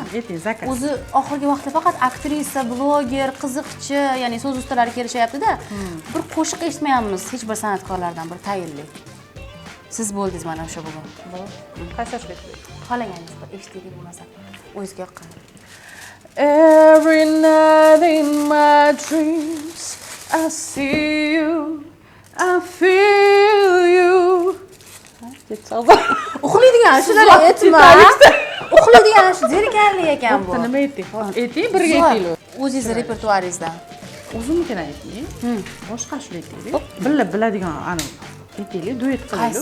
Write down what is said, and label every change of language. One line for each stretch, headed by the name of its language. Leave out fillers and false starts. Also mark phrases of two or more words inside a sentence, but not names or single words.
Uzbek: Ayting, zakaz. O'zi oxirgi vaqtda faqat aktrisa, bloger, qiziqchi, ya'ni so'z ustalari kelishyapti-da. Bir qo'shiq eshitmayapmiz hech bir san'atkorlardan bir tayinli. Siz bo'ldingiz mana o'sha bugun. Qaysi ashulak bering? Xohlagangiz bir eshitaylik bo'lmasa. O'zingizga yoqqan.
English: Every night in my dreams I see you, I feel you.
Uzbek: Uxlaydigan shular aytma. Uxlaydigan shu zerikarli ekan bu. Nima ayting? Ayting, birga aytinglar. O'zingiz repertuaringizdan. O'zimnikini ayting. Boshqa ashulak aytaylik. Biladigan ani aytaylik, duet Qaysi